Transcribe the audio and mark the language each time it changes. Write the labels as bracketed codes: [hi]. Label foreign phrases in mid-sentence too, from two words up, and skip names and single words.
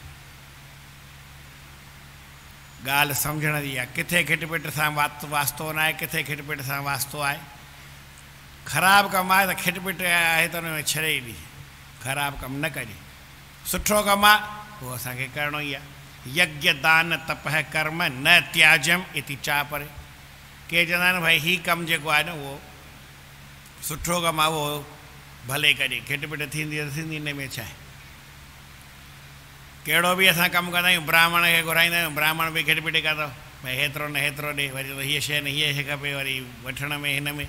[sd] ॻाल्हि सम्झण जी आहे। किथे खिटपिट सां वास्तो न आहे, किथे खिटपिट सां वास्तो आहे। ख़राबु कमु आहे त खिटपिट आहे त हुन में छॾे ॾिजे, ख़राबु कमु न कजे। सुठो कमु आहे उहो असांखे करिणो ई आहे। [sa] यज्ञ दान तपह कर्म न त्याजम इति चापरे। [sd] के चवंदा आहिनि भई हीउ कमु जेको आहे न उहो सुठो कमु आहे, उहो भले कजे, खिटपिट थींदी त थींदी, हिन में छा आहे। कहिड़ो बि असां कमु कंदा आहियूं, ब्राह्मण खे घुराईंदा आहियूं, ब्राह्मण बि खिटपिट कंदो, भई हेतिरो न हेतिरो ॾे, वरी हीअ शइ न हीअ शइ खपे, वरी वठण में हिन में।